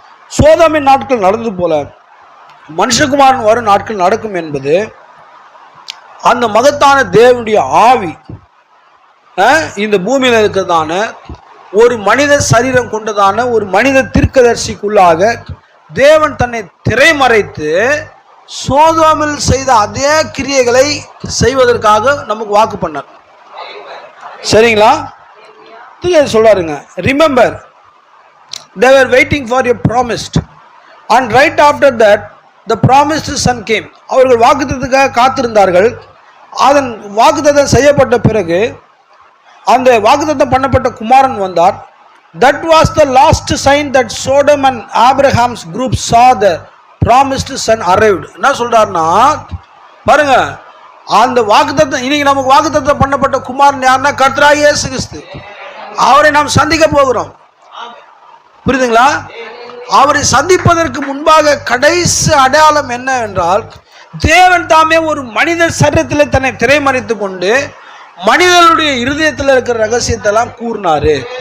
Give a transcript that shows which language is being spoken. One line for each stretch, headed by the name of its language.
Tamil: சோதமின் நாட்கள் நடந்தது போல மனுஷகுமாரன் வரும் நாட்கள் நடக்கும் என்பது அந்த மகத்தான தேவனுடைய ஆவி இந்த பூமியில் இருக்கிறதான ஒரு மனித சரீரம் கொண்டதான ஒரு மனித தீர்க்கதரிசிக்குள்ளாக தேவன் தன்னை திரைமறைத்து சோதோமில் செய்த அதே கிரியைகளை செய்வதற்காக நமக்கு வாக்கு பண்ணார். சரிங்களா? சொல்றாருங்க,
English: Remember they were waiting for your promised and right after that the promised son came.
Tamil: அவர்கள் வாக்குத்தத்தத்துக்காக காத்திருந்தார்கள். அதன் வாக்குத்தத்தம் செய்யப்பட்ட பிறகு அந்த வாக்குத்தத்தம் பண்ணப்பட்ட குமாரன் வந்தார்.
English: That was the last sign that Sodom and Abraham's group saw the promised son arrived.
Tamil: என்ன சொல்றாருன்னா பாருங்க, அந்த வாக்குத்தத்தம் இன்னைக்கு நமக்கு வாக்குத்தத்தம் பண்ணப்பட்ட குமாரன் யாருன்னா கர்த்தராகிய இயேசு கிறிஸ்து. அவரை நாம் சந்திக்க போகிறோம். புரியுதுங்களா? அவரை சந்திப்பதற்கு முன்பாக கடைசி அடையாளம் என்ன என்றால், தேவன் தாமே ஒரு மனித சரீரத்தில் தன்னை திரைமறைத்து கொண்டு மனிதனுடைய இருதயத்தில் இருக்கிற ரகசியத்தை எல்லாம் கூறினாரு.